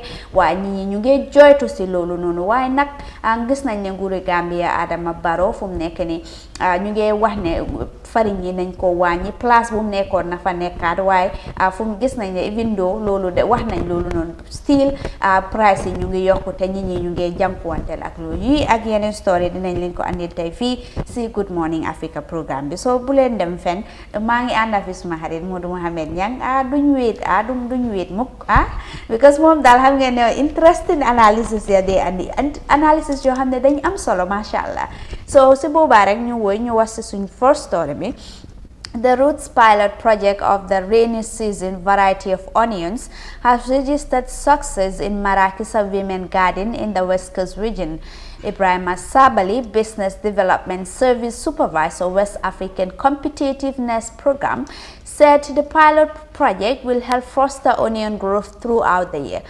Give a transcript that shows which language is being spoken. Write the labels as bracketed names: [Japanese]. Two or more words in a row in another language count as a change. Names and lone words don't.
[Wolof] waaye ñi ñu ngi joytu si loolu noonu waaye nag gis nañ ne nguuru Gambia Adama Barrow fu mu nekk ni ñu ngi wax ne fariñ yi nañ ko wàññi place bu mu nekkoon na fa nekkaat waaye fu mu gis nañ ne [English] even though [Wolof] loolu de wax nañ loolu noonu [English] still price [Wolof] yi ñu ngi yokku te ñi ñu ngi jànkuwanteel ak loolu yi ak yeneen story dinañ leen ko andil tey fii si Good Morning Africa programme bi soo bu leen dem fenn maa ngi ànd ak fi suma xarit Modou Mohamed Nyang duñ wéet mukk because moom daal xam ngeen ne [English] interesting analysis [Wolof] ya dee andi analysis yoo xam ne dañ am solo [Arabic] ما شاء الله [Wolof] so si boobaa rek ñu wax si suñ [English] first story [Wolof] bi. [English] The Roots pilot project of the rainy season variety of onions has registered success in Marakisa Women Garden in the West Coast region. Ibrahima Sabali, Business Development Service Supervisor, West African Competitiveness Program, said the pilot project will help foster onion growth throughout the year.